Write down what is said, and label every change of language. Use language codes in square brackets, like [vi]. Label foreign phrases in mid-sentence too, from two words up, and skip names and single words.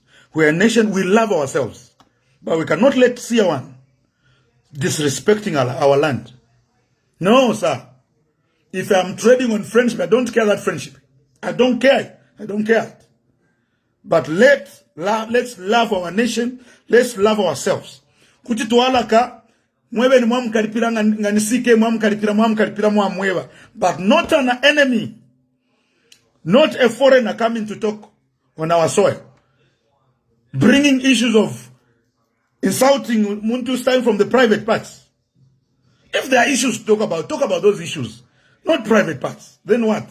[en] We are a nation, we love ourselves. But we cannot let Seer disrespecting our land. No, sir. If I'm trading on friendship, I don't care that friendship. I don't care. I don't care. But let's love our nation. Let's love ourselves. [bem] Kuti tualaka mwewe ni mwamukaripira nganisike mwamukaripira mwamwewa. [en] But not an enemy. Not a foreigner coming to talk on our soil. Bringing issues of insulting Muntu time from the private parts. If there are issues to talk about those issues. Not private parts. Then what?